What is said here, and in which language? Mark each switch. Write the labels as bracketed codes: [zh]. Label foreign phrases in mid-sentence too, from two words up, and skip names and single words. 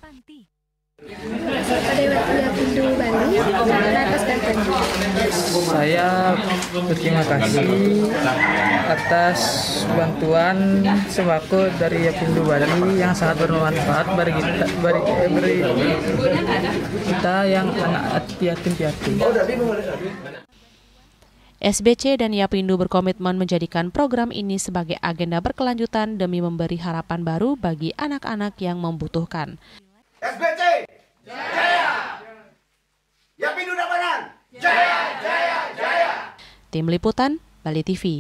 [id] Saya berterima kasih atas bantuan sembako dari Yapindu Bali yang sangat bermanfaat bagi kita yang anak yatim piatu. SBC dan Yapindu berkomitmen menjadikan program ini sebagai agenda berkelanjutan demi memberi harapan baru bagi anak-anak yang membutuhkan. SBC Jaya, Yapindu Tabanan Jaya, Jaya, Jaya. Tim Liputan Bali TV.